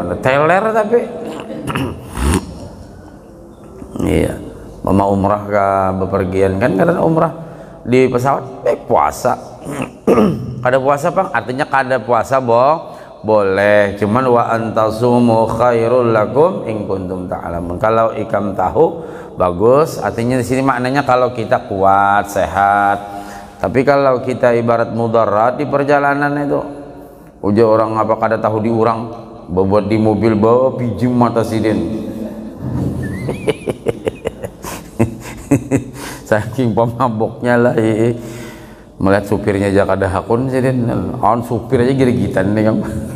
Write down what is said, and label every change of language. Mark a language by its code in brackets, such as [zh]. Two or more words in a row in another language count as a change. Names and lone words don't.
[bjn] Teler tapi. Iya. Mama umrah ke bepergian kan, karena umrah di pesawat puasa. Kada puasa Bang, artinya kada puasa boleh, cuman [ar] wa antasumu khairul lakum in kuntum ta'lamun. [bjn] Kalau ikam tahu bagus, artinya di sini maknanya kalau kita kuat, sehat. Tapi kalau kita ibarat mudarat di perjalanan itu, uja orang apa kada tahu diurang, bobot di mobil bawa pinjam mata sidin. Saking pemaboknya lah, melihat supirnya aja kada hakun sidin, on supir aja girigitan nih kan.